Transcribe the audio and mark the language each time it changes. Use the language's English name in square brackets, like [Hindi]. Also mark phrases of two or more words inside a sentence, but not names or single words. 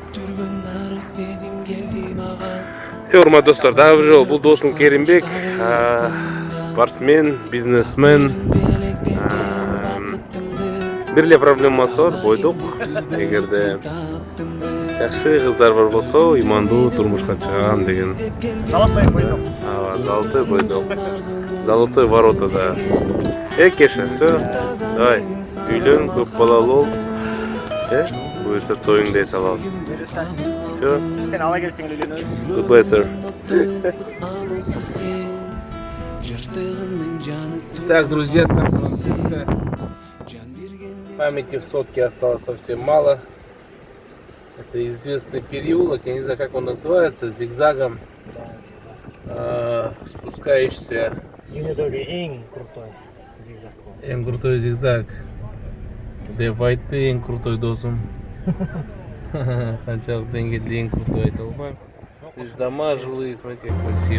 [Kyrgyz] Все, урматтуу достор, дагы бир жолу бул досум Керимбек, спортсмен, бизнесмен. Бир эле проблемасы бар, бойдок. Эгерде жакшы кыздар бар болсо, ыймандуу турмушка чыгам деген. Золотой бойдок. Золотой бойдок. Золотой воротада. [Russian] Кеша, все. Давай, [Kyrgyz] үйлөн, көп балалуу бол. Буюрса тоюңду эс алабыз. [Russian] Все. [Kyrgyz] Сен ала келсең үйлөнөбүз. [English] Goodbye, sir. [Russian] Так, друзья, памяти в сотке осталось совсем мало. Это известный переулок, я не знаю, как он называется, зигзагом спускаешься. [Kyrgyz] Дүйнөдөгү эң крутой зигзаг. Эң крутой зигзаг. Деп айтты эң крутой досум. Канчалык деңгээлде эң крутой айта албайм. [Russian] Здесь дома жилые, смотрите, как красиво.